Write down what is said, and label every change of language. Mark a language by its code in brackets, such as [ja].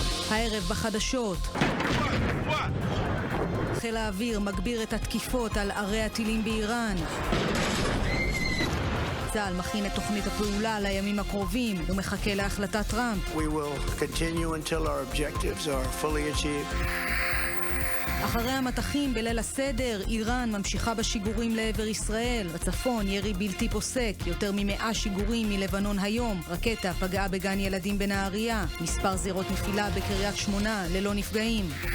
[he] הערב בחדשות. חיל האוויר מגביר את התקיפות על ערי הטילים באיראן. צה"ל מכין את תוכנית הפעולה לימים הקרובים ומחכה להחלטת טראמפ. [en] We will continue until our objectives are fully achieved. [he] אחרי המתחים בליל הסדר, איראן ממשיכה בשיגורים לעבר ישראל. בצפון ירי בלתי פוסק, יותר מ100 שיגורים מלבנון היום. רקטה פגעה בגן ילדים בנהריה. מספר זירות נפילה בקריית שמונה ללא נפגעים.